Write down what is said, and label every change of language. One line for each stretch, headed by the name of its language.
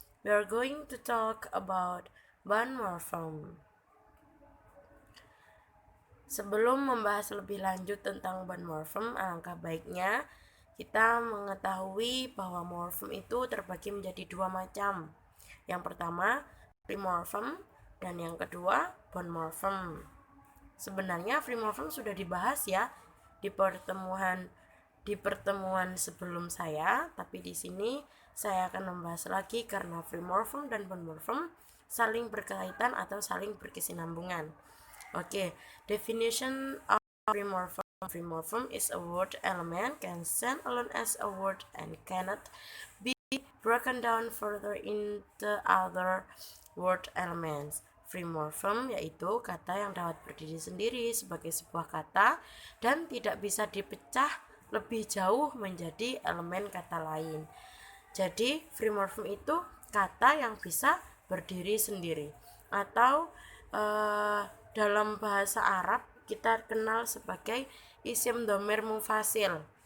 English: We are going to talk about bond morphem.
Indonesian: Sebelum membahas lebih lanjut tentang bond morphem, alangkah baiknya kita mengetahui bahwa morphem itu terbagi menjadi dua macam. Yang pertama, free morphem, dan yang kedua, bond morphem. Sebenarnya free morphem sudah dibahas ya di pertemuan sebelum saya, tapi di sini saya akan membahas lagi karena free morphem dan bond morphem saling berkaitan atau saling berkesinambungan.
English: Oke, definition of free morphem. Free morphem is a word element can stand alone as a word and cannot be broken down further into other word elements.
Indonesian: Free morphem yaitu kata yang dapat berdiri sendiri sebagai sebuah kata dan tidak bisa dipecah lebih jauh menjadi elemen kata lain. Jadi free morphem itu kata yang bisa berdiri sendiri atau dalam bahasa Arab kita kenal sebagai isim dhamir munfasil.